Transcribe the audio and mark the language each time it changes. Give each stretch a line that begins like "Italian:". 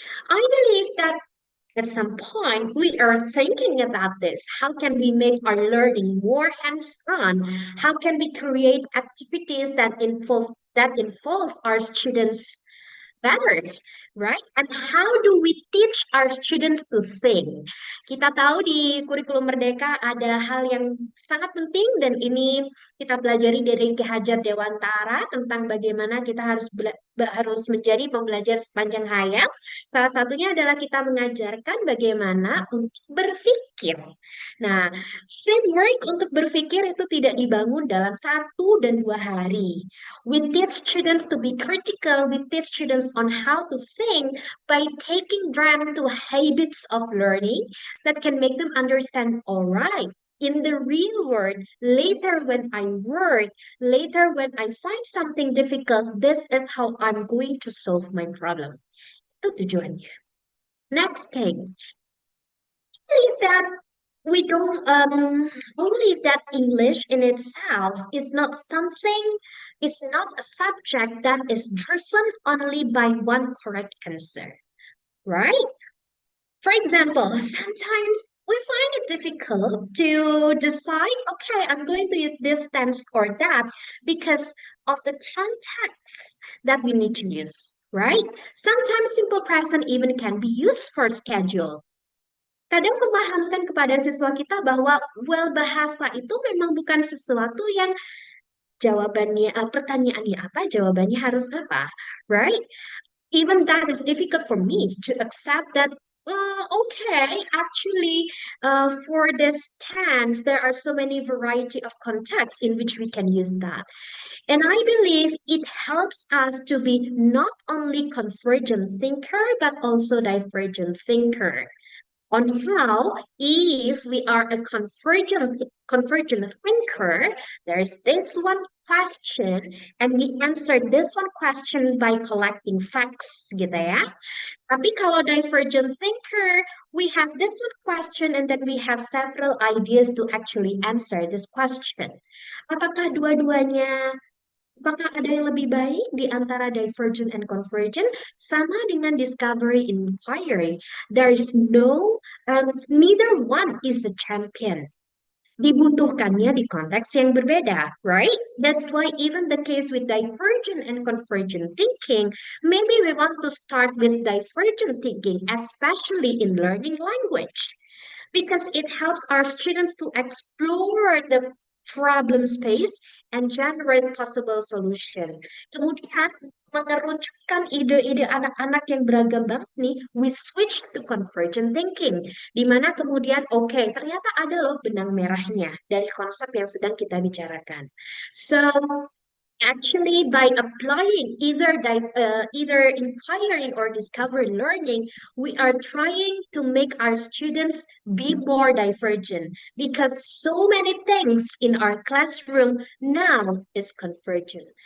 English: I believe that at some point we are thinking about this. How can we make our learning more hands-on? How can we create activities that involve our students better, right? And how do we teach our students to think?
Indonesian: Kita tahu di kurikulum Merdeka ada hal yang sangat penting dan ini kita pelajari dari Ki Hajar Dewantara tentang bagaimana kita harus menjadi pembelajar sepanjang hayat. Salah satunya adalah kita mengajarkan bagaimana untuk berpikir. Nah, framework untuk berpikir itu tidak dibangun dalam 1 dan 2 hari.
English: We teach students to be critical. We teach students on how to think by taking them to habits of learning that can make them understand, all right, in the real world, later when I work, later when I find something difficult, this is how I'm going to solve my problem.
Indonesian: Itu tujuannya.
English: Next thing is that we don't believe that English in itself is not something, is not a subject that is driven only by one correct answer, right? For example, sometimes we find it difficult to decide, okay, I'm going to use this tense or that because of the context that we need to use, right? Sometimes simple present even can be used for schedule.
Indonesian: Kadang memahamkan kepada siswa kita bahwa well bahasa itu memang bukan sesuatu yang jawabannya pertanyaannya apa, jawabannya harus apa, right?
English: Even that is difficult for me to accept that okay, actually for this tense there are so many variety of contexts in which we can use that, and I believe it helps us to be not only convergent thinker but also divergent thinker on how if we are a convergent thinker, there's this one question and we answer this one question by collecting facts gitu ya.
Indonesian: Tapi kalau
English: divergent thinker, we have this one question and then we have several ideas to actually answer this question.
Indonesian: Apakah dua-duanya Apakah ada yang lebih baik di antara divergent and convergent? Sama dengan discovery inquiry.
English: There is no, neither one is the champion.
Indonesian: Dibutuhkannya di konteks yang berbeda,
English: right? That's why even the case with divergent and convergent thinking, maybe we want to start with divergent thinking, especially in learning language because it helps our students to explore the problem space and generate possible solution.
Indonesian: Kemudian mengerucutkan ide-ide anak-anak yang beragam banget nih,
English: we switch to convergent thinking,
Indonesian: di mana kemudian oke, ternyata ada loh benang merahnya dari konsep yang sedang kita bicarakan.
English: So actually, by applying either inquiring or discovery learning, we are trying to make our students be more divergent because so many things in our classroom now is convergent.